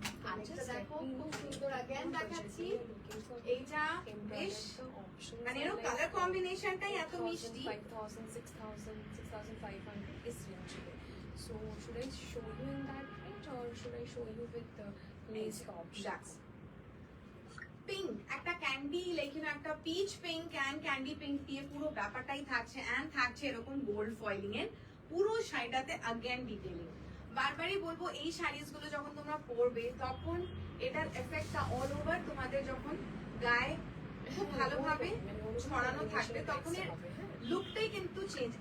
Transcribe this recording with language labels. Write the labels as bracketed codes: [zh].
[bn] আরেকটা দেখো খুব সুন্দর, अगेन দেখাচ্ছি। এইটা বেশ মানে এর কালার কম্বিনেশনটাই এত মিষ্টি। [en] 5,000, 6,000, 6,500 is range today. So should I show you in that range or should I show you with the lace options? [bn] Pink, একটা ক্যান্ডি লাইক ইউ নো একটা pitch pink and candy pink দিয়ে পুরো ব্যাপারটাই থাকছে, and থাকছে এরকম gold ফয়েলিং এর পুরো শাড়িটাতে अगेन ডিটেইলিং। বারবারই বলবো এই শাড়িজ গুলো যখন তোমরা পরবে তখন এটার এফেক্টটা অল ওভার তোমাদের যখন গায়ে খুব ভালোভাবে ছড়ানো থাকবে তখন এর লুকটাই কিন্তু চেঞ্জ।